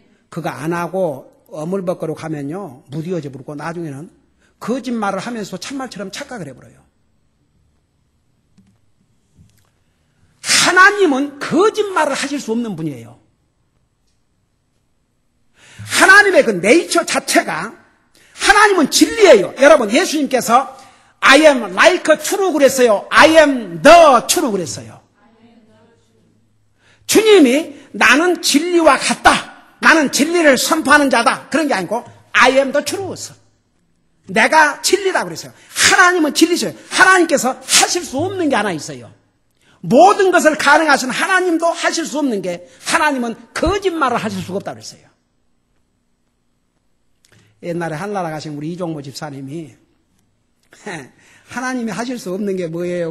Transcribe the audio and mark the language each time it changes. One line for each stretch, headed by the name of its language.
Korean: 그거 안 하고 어물벅거리고 가면요 무디어져 부르고 나중에는 거짓말을 하면서 참말처럼 착각을 해버려요. 하나님은 거짓말을 하실 수 없는 분이에요. 하나님의 그 네이처 자체가 하나님은 진리예요. 여러분 예수님께서
English: I am like true
Korean: 그랬어요.
English: I am the true
Korean: 그랬어요. 주님이 나는 진리와 같다. 나는 진리를 선포하는 자다. 그런 게 아니고
English: I am the truth.
Korean: 내가 진리다 그랬어요. 하나님은 진리세요. 하나님께서 하실 수 없는 게 하나 있어요. 모든 것을 가능하신 하나님도 하실 수 없는 게 하나님은 거짓말을 하실 수가 없다고 그랬어요. 옛날에 한나라 가신 우리 이종모 집사님이 하나님이 하실 수 없는 게 뭐예요?